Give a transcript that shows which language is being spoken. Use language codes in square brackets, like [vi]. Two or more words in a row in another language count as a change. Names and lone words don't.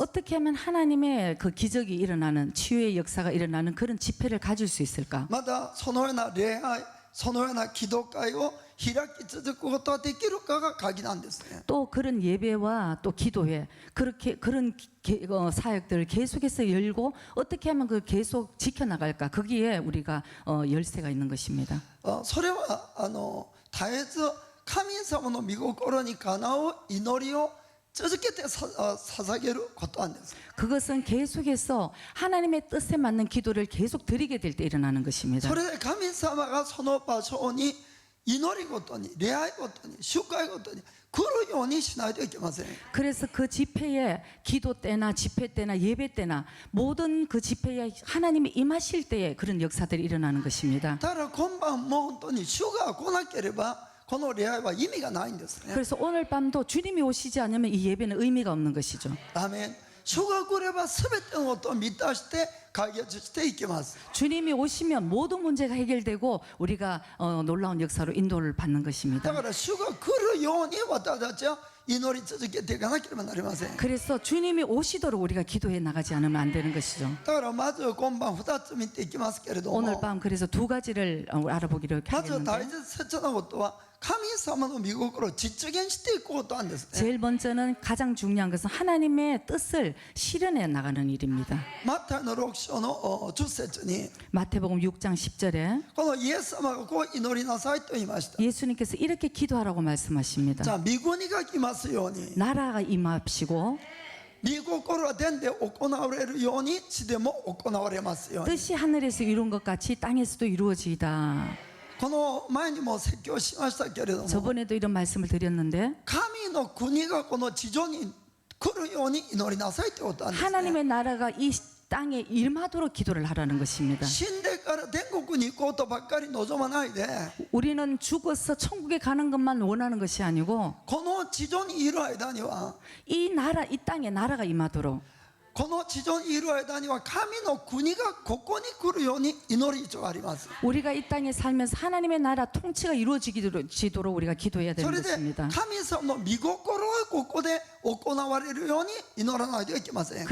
[ko] 어떻게 하면 하나님의 그 기적이 일어나는 치유의 역사가 일어나는 그런 집회를 가질 수 있을까? [ja] またそのような礼拝、そのような祈祷会を開き続くことができるかが鍵なんですね。 [ko] 또 그런 예배와 또 기도회 그런 사역들을 계속해서 열고 어떻게 하면 그 계속 지켜나갈까 거기에 우리가 열쇠가 있는 것입니다. [ja] それは絶えず神様の御心にかなう祈りを続けて捧げることなんです。 [ko] 그것은 계속해서 하나님의 뜻에 맞는 기도를 계속 드리게 될 때 일어나는 것입니다. [ja] それで神様がその場所に祈りごとに礼拝ごとに集会ごとに来るようにしないといけません。 [ko] 그래서 그 집회에 기도 때나 집회 때나 예배 때나 모든 그 집회에 하나님이 임하실 때에 그런 역사들이 일어나는 것입니다. [ja] だから今晩も本当に主が来なければこの礼拝は意味がないんですね。 [ko] 그래서 오늘 밤도 주님이 오시지 않으면 이 예배는 의미가 없는 것이죠. [ja] アーメン。主が来れば全てのことを満たして解決していきます。 [ko] 주님이 오시면 모든 문제가 해결되고 우리가 놀라운 역사로 인도를 받는 [ja] だ [ko] 것입니다. [ja] から主が来るように私たちは祈り続けていかなければなりません。 [ko] 그래서 주님이 오시도록 우리가 기도해 나가지 않으면 안 되는 것이죠. [ja] だからまず今晩2つ見ていきますけれど [ko] 오늘 [ja] も、 [ko] 밤 그래서 두 가지를 알아보기로 [ja] まず大 [ko] 하겠는데 [ja] 切なことは神様の御心を実現していくことなんですね。 [ko] 제일 먼저는 가장 중요한 것은 하나님의 뜻을 실현해 나가는 일입니다. [ja] マタイの6章の10節に [ko] 마태복음 6장 10절에 [ja] このイエス様がこう祈りなさいと言いました。 [ko] 예수님께서 이렇게 기도하라고 말씀하십니다. [ja] じゃあ御国が来ますように [ko] 나라가 임합시고 [ja] 御心は天で行われるように地でも行われますように。 [ko] 뜻이 하늘에서 이룬 것 같이 땅에서도 이루어지이다. [ja] この前にも説教しましたけれども、 [ko] 저번에도 이런 말씀을 드렸는데 [ja] 神の国がこの地上に来るように祈りなさいということなんですね。 [ko] 하나님의 나라가 이 땅에 임하도록 기도를 하라는 것입니다. [ja] 死んでから天国に行こうとばっかり望まないで、 [ko] 우리는 죽어서 천국에 가는 것만 원하는 것이 아니고 [ja] この地上にいる間には [ko] 이 나라, 이 땅에 나라가 임하도록 [ja] この地上にいる間には神の国がここに来るように祈る必要があります。 [ko] 우리가 이 땅에 살면서 하나님의 나라 통치가 이루어지도록 우리가 기도해야 [ja] そ [ko] 되는 [ja] れで [ko] 것입니다. [ja] 神様の御心がここで行われるように祈らないといけません。